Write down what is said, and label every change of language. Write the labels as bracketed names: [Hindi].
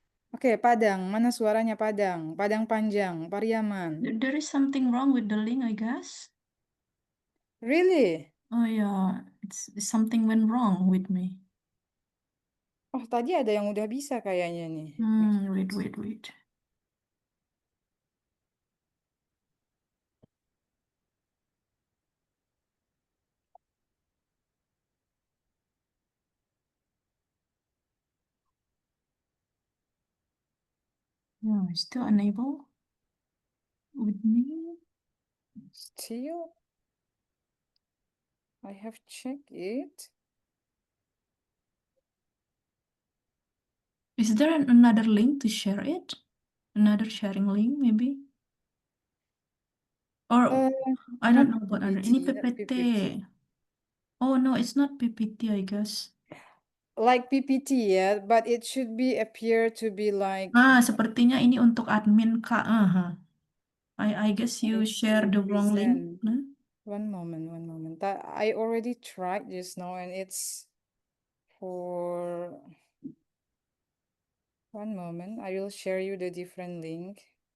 [Indonesian] Oke, Padang. Mana suaranya Padang? Padang panjang, Pariaman. [English] There is something wrong with the link, I guess. Really? Oh yeah, something went wrong with me. [Indonesian] Oh, tadi ada yang udah bisa kayaknya nih. [English] Wait. No, still unable with me. Still, I have checked it. Is there another link to share it? Another sharing link, maybe? Or I don't know Not what other. PPT, [Indonesian] Ini [English] not PPT. PPT. Oh no, it's not PPT, I guess. Like PPT, yeah, but it should be appear to be like. [Indonesian] Sepertinya ini untuk admin Kak. [English] I guess you share the wrong link. Present. One moment. I already tried just now, and it's for. One moment, I will share you the different link.